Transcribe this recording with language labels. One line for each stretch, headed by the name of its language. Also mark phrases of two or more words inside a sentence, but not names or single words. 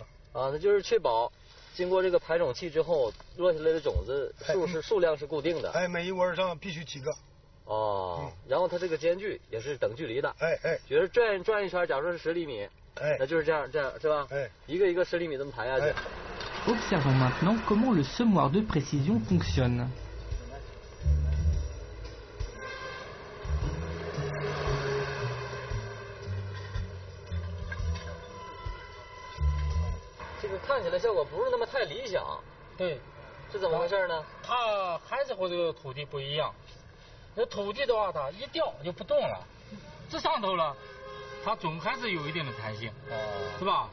Chinese: 那就是确保经过这个排种器之后落下来的种子数量是固定的。每一窝上必须几个。然后它这个间距也是等距离的。比如转一圈，假如说是10厘米，那就是这样是吧？一个10厘米这么排下去。
French: Observons maintenant comment le semoir de précision fonctionne.
Chinese: 这个看起来效果不是那么太理想。对，是怎么回事呢？它还是和这个土地不一样。那土地的话，它一掉就不动了，这上头了，它总还是有一定的弹性，是吧？